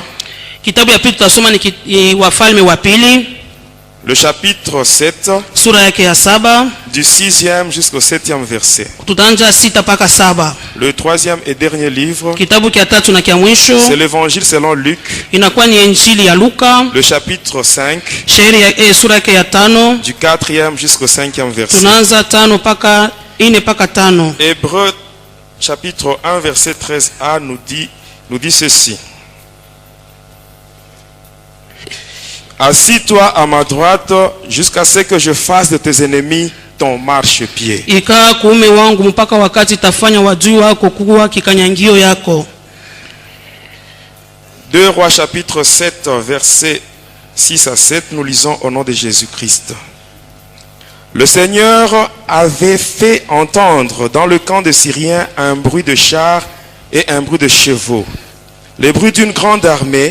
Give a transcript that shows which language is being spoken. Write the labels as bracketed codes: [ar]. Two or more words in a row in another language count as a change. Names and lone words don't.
[sw] Kitabu ya pili tutasoma ni Wafalme wa pili, [fr] Le chapitre 7, [sw] sura yake ya 7, [fr] du 6e jusqu'au 7e verset. [sw] tutaanza 6 mpaka 7. [fr] Le troisième et dernier livre, [sw] Kitabu cha tatu na cha mwisho [fr] c'est l'évangile selon Luc, [sw] inakuwa ni Injili ya Luka, [fr] le chapitre 5, [sw] shairi ya sura yake ya 5, [fr] du 4e jusqu'au 5e verset. [sw] tunaanza 5 mpaka 4 mpaka 5. [fr] Hébreux chapitre 1 verset 13a nous dit ceci. Assis-toi à ma droite jusqu'à ce que je fasse de tes ennemis ton marchepied. [sw] Ikaa kuume wangu mpaka wakati tafanya wadui wako kuwa kikanyangio yako. [fr] 2 Rois chapitre 7 verset 6 à 7, nous lisons au nom de Jésus-Christ. Le Seigneur avait fait entendre dans le camp des Syriens un bruit de chars et un bruit de chevaux, les bruits d'une grande armée.